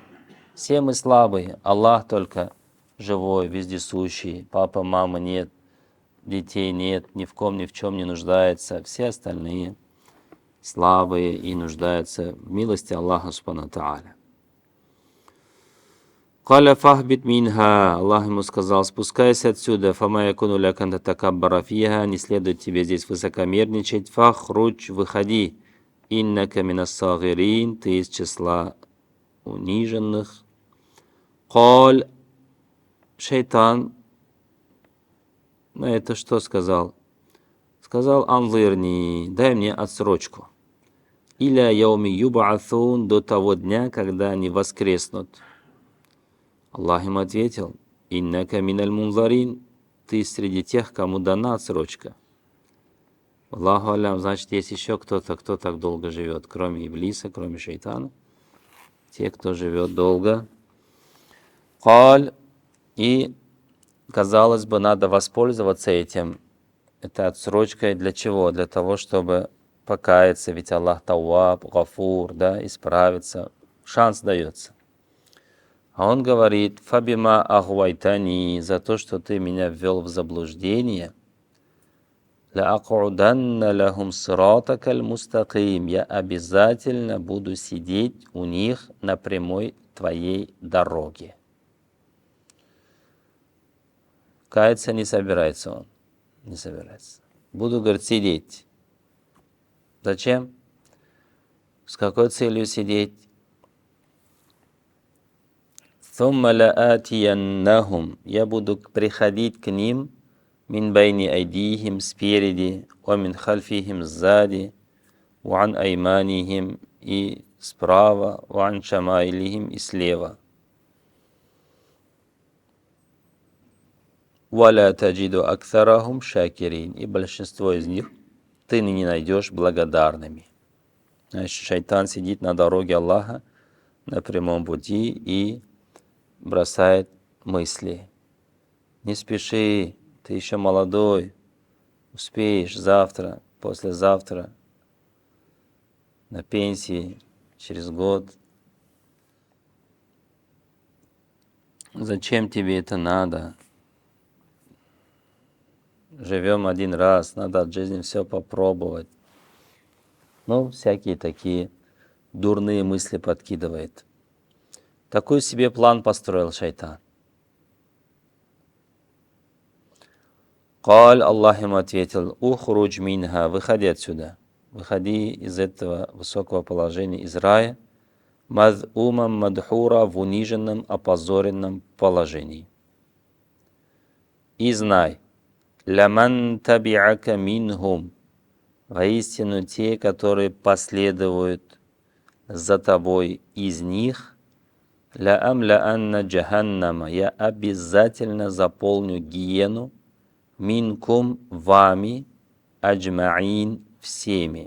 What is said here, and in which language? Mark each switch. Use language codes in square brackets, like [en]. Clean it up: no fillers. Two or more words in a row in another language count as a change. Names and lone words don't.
[ru] Все мы слабые, Аллах только живой, вездесущий, папа, мама нет, детей нет, ни в ком, ни в чем не нуждается. Все остальные слабые и нуждаются в милости Аллаха [ar] سبحانه وتعالى. «قال فاهبط منها», [ru] Аллах ему сказал, спускайся отсюда, [ar] «فما يكون لك أن تتكبر فيها», [ru] не следует тебе здесь высокомерничать, «фахруджь», выходи, [ar] «إنك من الصاغرين», [ru] ты из числа униженных. «Каль», шайтан, на это что сказал? Сказал, «анзирни», дай мне отсрочку. [ar] «إلى يوم يبعثون», [ru] до того дня, когда они воскреснут. Аллах им ответил, [ar] «إنك من المنظرين», [ru] ты среди тех, кому дана отсрочка. [ar] الله أعلم, [ru] значит, есть еще кто-то, кто так долго живет, кроме Иблиса, кроме шайтана. те, кто живет долго. Каль, и, казалось бы, надо воспользоваться этим. Это отсрочкой для чего? Для того, чтобы покаяться, ведь Аллах Тауаб, Гафур, да, исправиться. Шанс дается. А он говорит: [ar] «فبما أغويتني», [ru] за то, что ты меня ввел в заблуждение. [ar] «لأقعدن لهم صراطك المستقيم», [ru] я обязательно буду сидеть у них на прямой твоей дороге. Каяться не собирается он. Не собирается. Буду, говорит, сидеть. Зачем? С какой целью сидеть? [ar] «ثم لآتينهم», [ru] я буду приходить к ним, [ar] من بين أيديهم, спереди, ومن خلفهم, сзади, وعن أيمانهم, [ru] и справа, [ar] وعن شمائلهم, [ru] и слева. [ar] «ولا تجد أكثرهم شاكرين», [ru] и большинство из них ты не найдешь благодарными. Значит, шайтан сидит на дороге Аллаха, на прямом пути, и бросает мысли. Не спеши, ты еще молодой, успеешь завтра, послезавтра, на пенсии, через год. Зачем тебе это надо? Живем один раз, надо от жизни все попробовать. Ну, всякие такие дурные мысли подкидывает. Такой себе план построил шайтан. Каль, Аллах ему ответил: [ar] «اخرج منها», [ru] выходи отсюда, выходи из этого высокого положения, из рая, [ar] مذءوما مدحورا, [ru] в униженном, опозоренном положении. И знай, [ar] لمن تبعك منهم, [ru] воистину те, которые последуют за тобой из них, [ar] لجهنم, [ru] я обязательно заполню гиену, минкум, вами, аджмаин, всеми.